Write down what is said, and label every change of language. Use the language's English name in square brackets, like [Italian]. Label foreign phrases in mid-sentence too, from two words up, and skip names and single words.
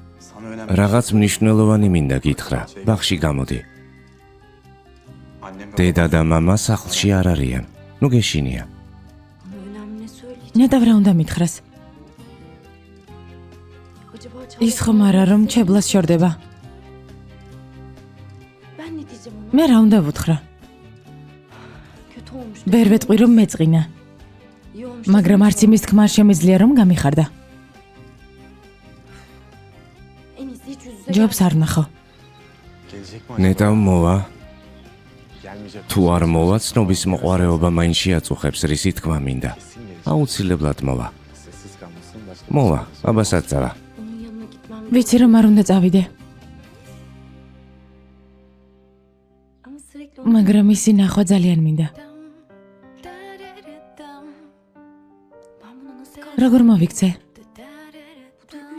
[Georgian] რაღაც მნიშვნელოვანი მინდა გითხრა. ბაღში გამოდი. დედა და მამა სახლში არ არიან. ნუ გეშინია. [Turkish] Bana önemli ne söyleyecek? [Georgian] ნეტავ რა უნდა მითხრას? [Turkish] Acaba [Georgian] ის ხომ არა რომ ჩებლას შორდება. [Turkish] ben ne diyeceğim ona? [Georgian] მე რა უნდა ვუთხრა? [Turkish] Kötü olmuş. [Georgian] ვერ ვეტყვი რომ მეწყინა, [Turkish] İyi olmuş. [Georgian] მაგრამ არც იმის თქმა არ შემიძლია რომ გამიხარდა. [Turkish] En iyisi hiç yüz yüze [Georgian] ჯობს არ ნახო. ნეტავ მოვა. თუ არ მოვა, ცნობის მოყარეობა მაინც შეაწუხებს, რისი თქმა მინდა. აუცილებლად მოვა. მოვა, აბასაც წავა. [Turkish] Onun yanına gitmem. [Georgian] ვიცი რომ არ უნდა წავიდე, [Turkish] Ama sürekli onu... [Georgian] მაგრამ ისი ნახვა ძალიან მინდა. [Turkish] Ben buna nasıl [Georgian] როგორ მოვიქცე? [Turkish] Bu duyguyla